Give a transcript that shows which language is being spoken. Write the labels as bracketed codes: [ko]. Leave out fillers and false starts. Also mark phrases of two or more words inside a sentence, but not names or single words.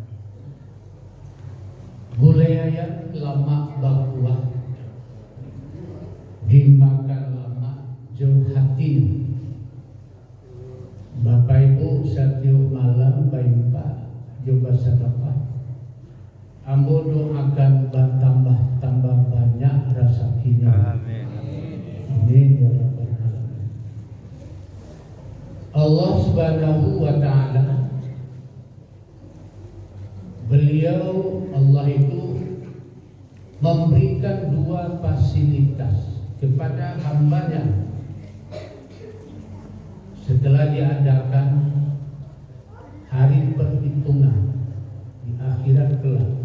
[min] Gulaya lama bakuah, dimakan lama jauh hati. [id] Bapak Ibu setiap malam baimpa juga sedekah. [min] Ambo doakan tambah banyak rezekinya. [ar] Amin. Amin ya rabbal alamin. Allah Subhanahu wa taala, [id] beliau Allah itu memberikan dua fasilitas kepada hambanya setelah diadakan hari perhitungan di akhirat kelak.